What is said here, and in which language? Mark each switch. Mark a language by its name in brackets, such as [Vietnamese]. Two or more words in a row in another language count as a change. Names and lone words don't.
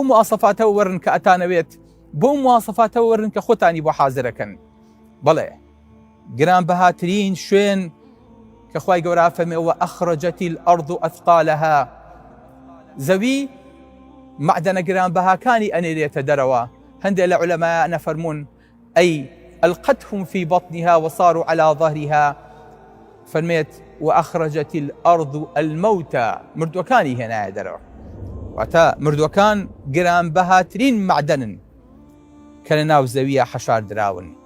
[Central Kurdish] مواسەفاتەوە وەرن کە ئەتانەوێت بەو مواسەفاتەوە وەرن کە خۆتانی بۆ حازرەکەن بەڵێ گران بەهاترین شوێن کە خوای گەورە فەرمێوە [Arabic] ئەخرەجەتی الأرض ئەثقالەها [Central Kurdish] زەوی معدەنە گران بەهاکانی ئەنێرێتە دەرەوە هەندێک لە عولەمایان نەفەرمون ئەی [Arabic] ألقتهم في بطنها وصاروا على ظهرها [Central Kurdish] فەرمێت [Arabic] وأخرجت الأرض الموتى [Central Kurdish] مردوەکانی هێنایە دەرەوە واتە مردوەکان گران بەهاترین معدەنن کە لە ناو زەویە حەشار دراون